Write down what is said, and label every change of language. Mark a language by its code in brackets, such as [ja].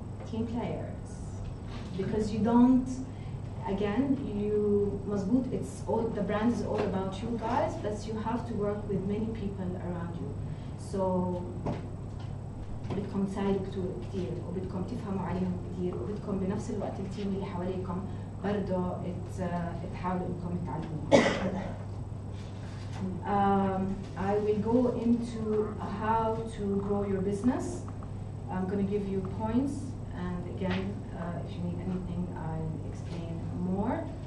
[en] team players because you don't. Again, you [ar] مزبوط, [en] it's all, the brand is all about you guys, but you have to work with many people around you. [ar] So بدكم تساعدوا كتير وبدكم تفهموا عليهم كتير وبدكم بنفس الوقت التيم اللي حواليكم برضه تحاولوا انكم تعلموهم. [en] I will go into how to grow your business. I'm going to give you points, and again, if you need anything, I'll explain more.